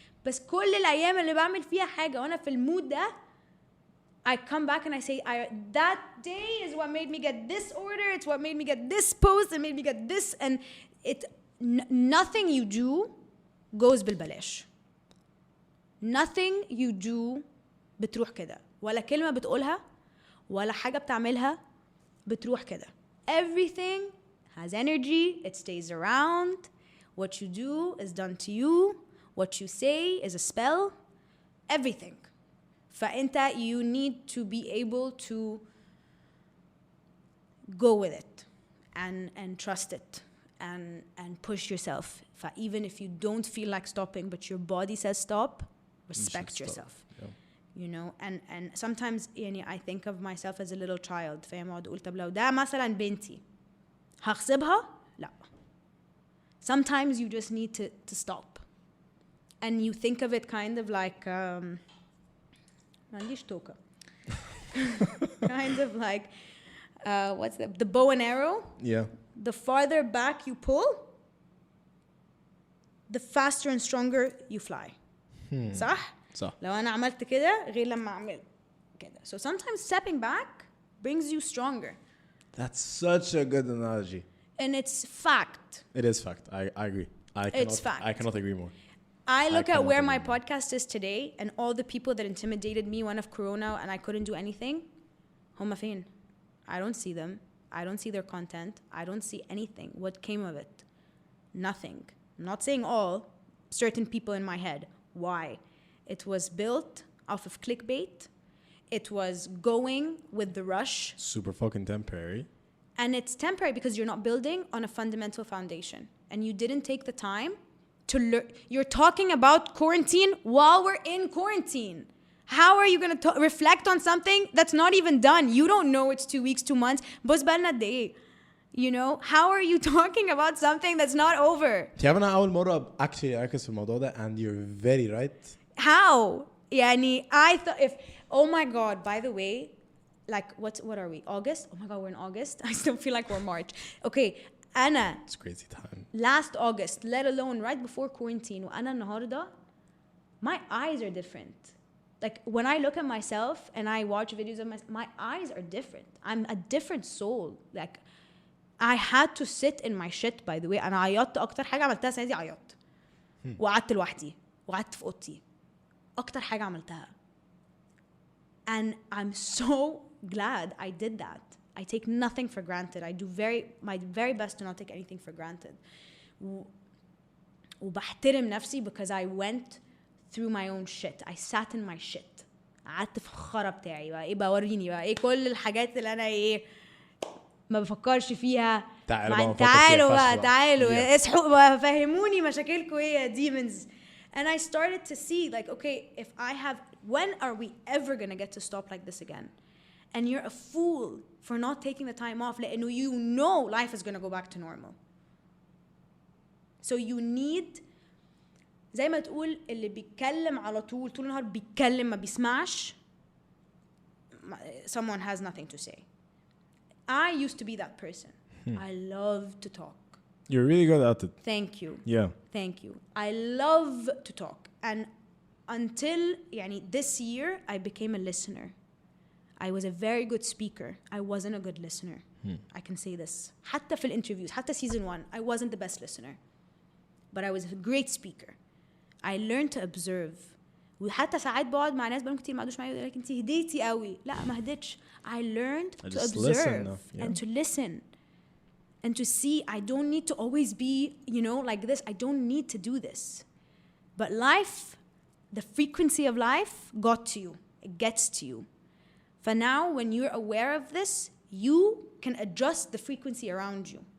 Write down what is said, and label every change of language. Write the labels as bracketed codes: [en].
[ar] بس كل الأيام اللي بعمل فيها حاجة وأنا في المود ده, [en] I come back and I say, that day is what made me get this order. It's what made me get this post. It made me get this. And nothing you do goes [ar] بالبلاش. [en] Nothing you do [ar] بتروح كده. ولا كلمة بتقولها ولا حاجة بتعملها بتروح كده. [en] Everything has energy. It stays around. What you do is done to you. what you say is a spell, everything. [ar] فأنت [en] you need to be able to go with it and trust it and push yourself. Even if you don't feel like stopping but your body says stop, respect yourself. Yeah. You know, and sometimes يعني I think of myself as a little child. [ar] فاهم؟ اقعد اقول طب لو ده مثلا بنتي هغصبها؟ لا. [en] Sometimes you just need to stop. And you think of it kind of like [ar] ما عنديش توكة. [en] Kind of like what's the bow and arrow? Yeah. The farther back you pull, the faster and stronger you fly. [ar] صح؟ صح. لو أنا عملت كده غير لما أعمل كده. [en] So sometimes stepping back brings you stronger. That's such a good analogy. And it's fact. It is fact. I agree. It's fact. I cannot agree more. I look at where my agree. podcast is today and all the people that intimidated me when of Corona and I couldn't do anything. [ar] هم فين? [en] I don't see them. I don't see their content. I don't see anything. What came of it? Nothing. I'm not saying all. Certain people in my head. Why? It was built off of clickbait. It was going with the rush. Super fucking temporary. And it's temporary because you're not building on a fundamental foundation. And you didn't take the time to learn. You're talking about quarantine while we're in quarantine. How are you going to reflect on something that's not even done? You don't know it's 2 weeks, 2 months. [ar] بس بالنا [en] day. You know, how are you talking about something that's not over? [ar] أنا أول مرة [en] actually [ar] أركز في الموضوع ده [en] and you're very right. How? يعني I thought if oh my god, by the way, like what are we? August? Oh my god, we're in August. I still feel like we're March. Okay, Anna. It's crazy time. Last August, let alone right before quarantine, [ar] وأنا النهاردة, [en] my eyes are different. Like when I look at myself and I watch videos of my eyes are different. I'm a different soul. Like I had to sit in my shit, by the way. [ar] أنا عيطت أكتر حاجة عملتها السنة دي عيطت. وقعدت لوحدي وقعدت في أوضتي. أكتر حاجة عملتها. [en] And I'm so glad I did that. I take nothing for granted. I do my very best to not take anything for granted. [ar] وبحترم نفسي [en] because I went through my own shit. I sat in my shit. [ar] قعدت في الخرا بتاعي بقى. إيه بوريني بقى. إيه كل الحاجات اللي أنا إيه ما بفكرش فيها. تعالوا اصحوا فهموني مشاكلكم إيه يا demons. [en] And I started to see like, okay, if I have, when are we ever going to get to stop like this again? And you're a fool for not taking the time off. [ar] لأنه [en] you know life is going to go back to normal. So you need, [ar] زي ما تقول اللي بيتكلم على طول النهار بيتكلم ما بيسمعش. [en] Someone has nothing to say. I used to be that person. I love to talk. You're really good at it. Thank you. Yeah. Thank you. I love to talk. And until يعني this year, I became a listener. I was a very good speaker. I wasn't a good listener. I can say this. [ar] حتى في الانترفيوز, حتى [en] season 1, I wasn't the best listener. But I was a great speaker. I learned to observe. [ar] وحتى ساعات بقعد مع ناس بقالهم كتير ما قعدوش معايا يقول لك انت هديتي قوي. لا ما هديتش. [en] I learned to observe and to listen. And to see, I don't need to always be, you know, like this. I don't need to do this. But life, the frequency of life got to you. It gets to you. For now, when you're aware of this, you can adjust the frequency around you.